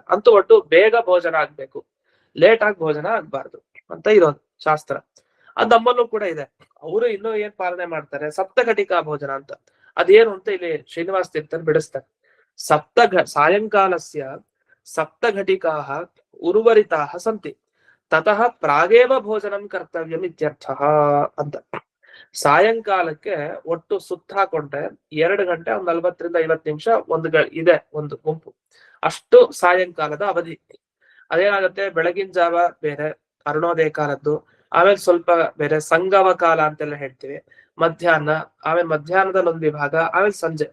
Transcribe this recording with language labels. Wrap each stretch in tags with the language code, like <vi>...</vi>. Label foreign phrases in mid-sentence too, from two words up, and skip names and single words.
<kn>ಅಂತೂ ಒಟ್ಟು ಬೇಗ ಭೋಜನ ಆಗ್ಬೇಕು, ಲೇಟ್ ಆಗಿ ಭೋಜನ ಆಗ್ಬಾರ್ದು ಅಂತ ಇರೋದು ಶಾಸ್ತ್ರ. ಅದು ನಮ್ಮಲ್ಲೂ ಕೂಡ ಇದೆ. ಅವರು ಇನ್ನೂ ಏನ್ ಪಾಲನೆ ಮಾಡ್ತಾರೆ, ಸಪ್ತಘಟಿಕಾ ಭೋಜನ ಅಂತ. ಅದೇನು ಅಂತ ಇಲ್ಲಿ ಶ್ರೀನಿವಾಸ ತೀರ್ಥರು ಬಿಡಿಸ್ತಾರೆ.</kn> <sa>ಸಾಯಂಕಾಲಸ್ಯ ಸಪ್ತಘಟಿಕಾ ಉರ್ವರಿತಾ ಸಂತಿ ತತಃ ಪ್ರಾಗೇವ ಭೋಜನಂ ಕರ್ತವ್ಯಂ ಇತ್ಯರ್ಥ ಅಂತ.</sa> <kn>ಸಾಯಂಕಾಲಕ್ಕೆ ಒಟ್ಟು ಸುತ್ತ ಹಾಕೊಂಡ್ರೆ 2 ಗಂಟೆ 40 ರಿಂದ 50 ನಿಮಿಷ ಇದೆ ಒಂದು ಗುಂಪು, ಅಷ್ಟು ಸಾಯಂಕಾಲದ ಅವಧಿ. ಅದೇನಾಗುತ್ತೆ, ಬೆಳಗಿನ ಜಾವ ಬೇರೆ, ಅರುಣೋದಯ ಕಾಲದ್ದು, ಆಮೇಲೆ ಸ್ವಲ್ಪ ಬೇರೆ ಸಂಗಮ ಕಾಲ ಅಂತೆಲ್ಲ ಹೇಳ್ತೀವಿ, ಮಧ್ಯಾಹ್ನ, ಆಮೇಲೆ ಮಧ್ಯಾಹ್ನದಲ್ಲಿ ಒಂದು ವಿಭಾಗ, ಆಮೇಲೆ ಸಂಜೆ.</kn>